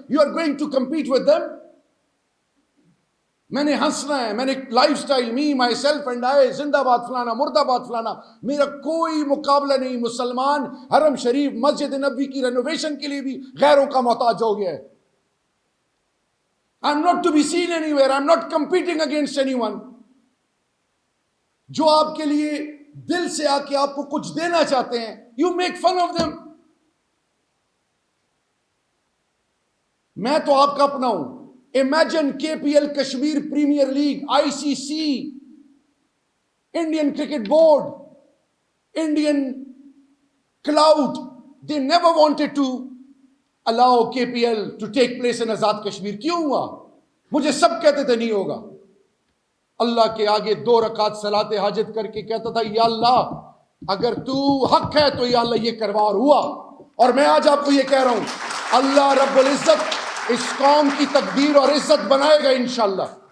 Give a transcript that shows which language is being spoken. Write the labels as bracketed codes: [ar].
[en] You are going to compete with them. [ur] میں نے ہنسنا ہے, میں نے life style, [en] me myself and I, [ur] زندہ باد فلانا, مرد آباد فلانا, میرا کوئی مقابلہ نہیں. مسلمان حرم شریف, مسجد نبوی کی رینوویشن کے لیے بھی غیروں کا محتاج ہو گیا ہے. [en] I am not to be seen anywhere. I am not competing against anyone. [ur] جو آپ کے لیے دل سے آ کے آپ کو کچھ دینا چاہتے ہیں, [en] you make fun of them. [ur] میں تو آپ کا اپنا ہوں. [en] Imagine KPL Kashmir premier league, ICC, Indian Cricket Board, Indian Cloud, they never wanted to allow KPL to take place in Azad Kashmir. [ur] کیوں ہوا؟ مجھے سب کہتے تھے نہیں ہوگا. اللہ کے آگے 2 رکعت صلاۃ حاجت کر کے کہتا تھا, یا اللہ اگر تو حق ہے تو یا اللہ یہ کروا, اور ہوا. اور میں آج آپ کو یہ کہہ رہا ہوں, اللہ رب العزت اس قوم کی تقدیر اور عزت بنائے گا انشاءاللہ.